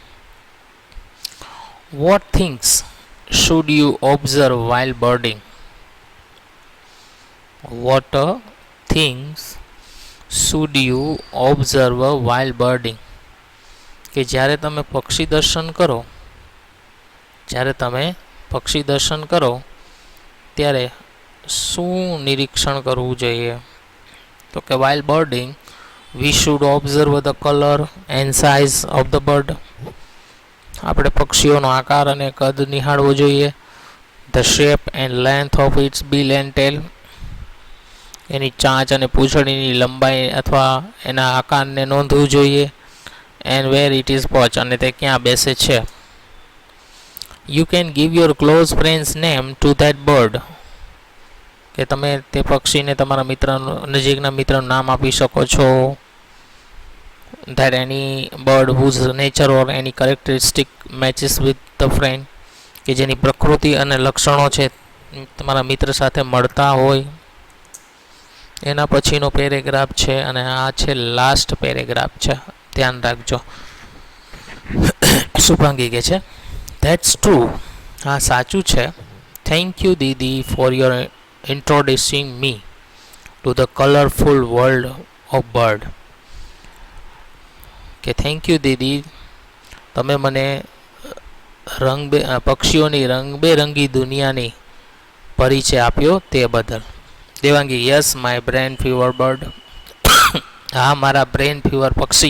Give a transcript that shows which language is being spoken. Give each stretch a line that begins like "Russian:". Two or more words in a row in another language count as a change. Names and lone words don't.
English: What things should you observe while birding, what things should you observe while birding,
Gujarati: કે જ્યારે તમે પક્ષી દર્શન કરો ત્યારે શું નિરીક્ષણ કરવું જોઈએ? તો કે
English: while birding we should observe the color and size of the bird,
Gujarati: આપણે પક્ષીઓનો આકાર અને કદ નિહાળવો જોઈએ.
English: the shape and length of its bill and tail,
Gujarati: એની ચાંચ અને પૂંછડીની લંબાઈ અથવા એના આકારને નોંધવું જોઈએ.
English: and where it is perched,
Gujarati: અને તે ક્યાં બેસે છે.
English: you can give your close friend's name to that bird,
Gujarati: કે તમે તે પક્ષીને તમારા નજીકના મિત્રનું નામ આપી શકો છો.
English: that any bird whose nature or any characteristic matches with the friend,
Gujarati: કે જેની પ્રકૃતિ અને લક્ષણો છે તમારા મિત્ર સાથે મળતા હોય. એના પછીનો પેરેગ્રાફ છે અને આ છે લાસ્ટ પેરેગ્રાફ છે, ધ્યાન રાખજો. શુભાંગી કહે છે,
English: that's true,
Gujarati: હા સાચું છે.
English: thank you દીદી for your introducing me to the colorful world of bird,
Gujarati: કે
English: thank you
Gujarati: દીદી, તમે મને પક્ષીઓની રંગબેરંગી દુનિયાની પરિચય આપ્યો તે બદલ. દેવાંગી,
English: yes my brain fever bird,
Gujarati: હા મારા
English: brain fever
Gujarati: પક્ષી.